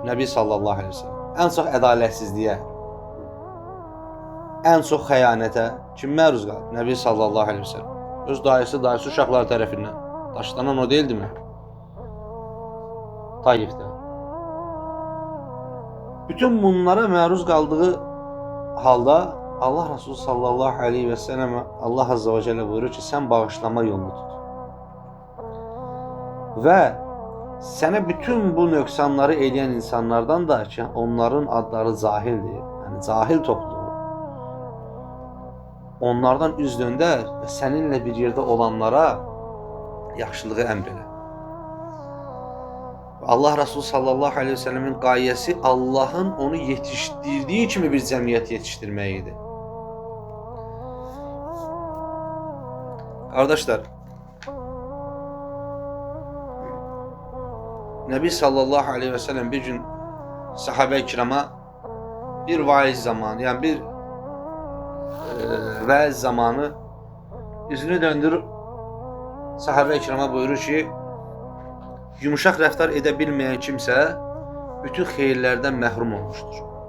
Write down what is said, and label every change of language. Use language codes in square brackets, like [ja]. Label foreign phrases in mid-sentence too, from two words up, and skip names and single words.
[az] Nəbi [ar] صلى الله عليه وسلم. [az] Ən çox ədalətsizliyə, ən çox xəyanətə kim məruz qalıb? Nəbi [ar] صلى الله عليه وسلم. [az] Öz dayısı uşaqları tərəfindən daşlanan o deyildimi? Taifdə. Bütün bunlara məruz qaldığı halda Allah Resulü [ar] صلى الله عليه وسلم [az] Allah [ar] عز وجل [az] buyurur ki, sən bağışlama yolunu tut. Və sənə bütün bu nöqsanları eləyən insanlardan da ki, onların adları cahildir, yəni cahil topluluğu. Onlardan üz döndər və səninlə bir yerdə olanlara yaxşılığı əmr elə. Allah Resulü [ar] صلى الله عليه وسلم [az] qayəsi Allahın onu yetişdirdiyi kimi bir cəmiyyət yetişdirmək idi. Qardaşlar, Nəbi [ar] صلى الله عليه وسلم [az] bir gün sahabe-i kirama bir vaiz zamanı, yəni bir vaiz zamanı üzünü döndürüb sahabe-i kirama buyurur ki, yumuşaq rəftar edə bilməyən kimsə bütün xeyirlərdən məhrum olmuşdur.